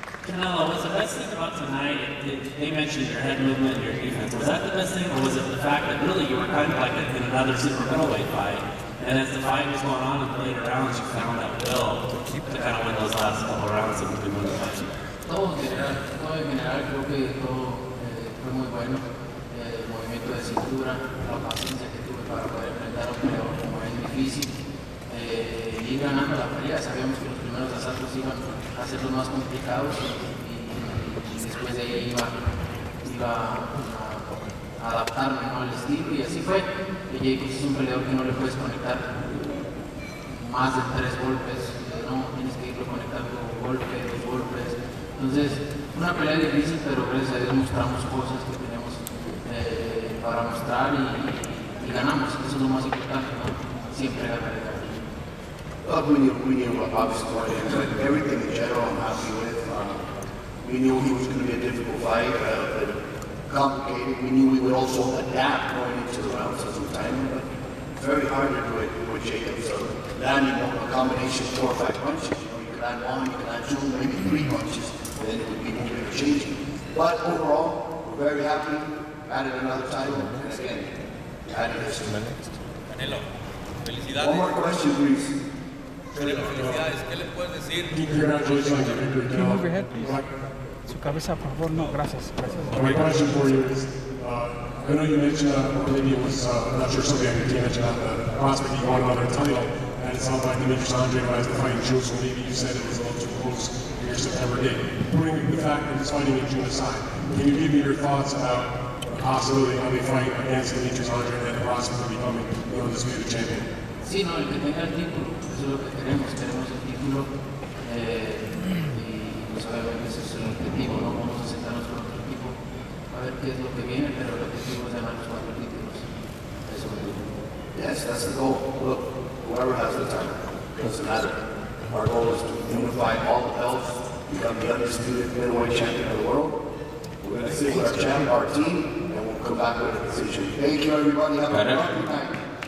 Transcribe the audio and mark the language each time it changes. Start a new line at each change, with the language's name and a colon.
English: Canelo, was the best thing about tonight, they mentioned your head movement and your defense. Was that the best thing, or was it the fact that really you were kind of like in another super middleweight fight, and as the fight was going on in the later rounds, you found that will to kind of win those last couple of rounds and win the fight?
Spanish: Todo en general creo que todo fue muy bueno. El movimiento de cintura, la paciencia que tuve para poder enfrentar a un peleador como es difícil. Ir ganando la pelea, sabíamos que los primeros asaltos iban a ser los más complicados y después de ahí iba a adaptarme, ¿no?, al estilo, y así fue. Jacobs es un peleador que no le puedes conectar más de 3 golpes, no, tienes que irlo conectando un golpe, 2 golpes. Entonces, una pelea difícil, pero gracias a Dios mostramos cosas que tenemos para mostrar y ganamos, eso es lo más importante, ¿no? Siempre ganar.
English: We knew obviously going in, but everything in general I'm happy with. We knew he was going to be a difficult fight, complicated. We knew we would also adapt going into the rounds as we time, but it's very hard to do it with Jacobs. So landing a combination of 4 or 5 punches, you can land 1, you can land 2, maybe 3 punches, then it would be moving and changing. But overall, we're very happy. Added another title, and again, added this.
Spanish: Canelo, felicidades.
English: One more question, please.
Spanish: Canelo, felicidades. ¿Qué le puedes decir?
English: Congratulations on your victory, Can you move your Canelo. head, please?
Spanish: Su cabeza, por favor. No, gracias.
English: My question for you is, I know you mentioned, or maybe it was, I'm not sure, somebody on your team mentioned the prospect of going another title, and it sounds like Demetrius Andre has the fight in June, so maybe you said it was a little too close to your September date. Putting the fact that he's fighting in June aside, can you give me your thoughts about the possibility of a fight against Demetrius Andre and the prospect of becoming the undisputed champion?
Spanish: Sí, no, el que tenga el título, eso es lo que queremos el título y pues obviamente ese es el objetivo, no vamos a sentarnos con otro equipo a ver qué es lo que viene, pero el objetivo es ganar los 4 títulos, eso es lo que
English: Yes, that's the goal. Look, whoever has the title, doesn't matter. Our goal is to unify all the belts, become the undisputed middleweight champion of the world. We're going to sit with our team, and we'll come back with a decision. Thank you, everybody. Have a good night.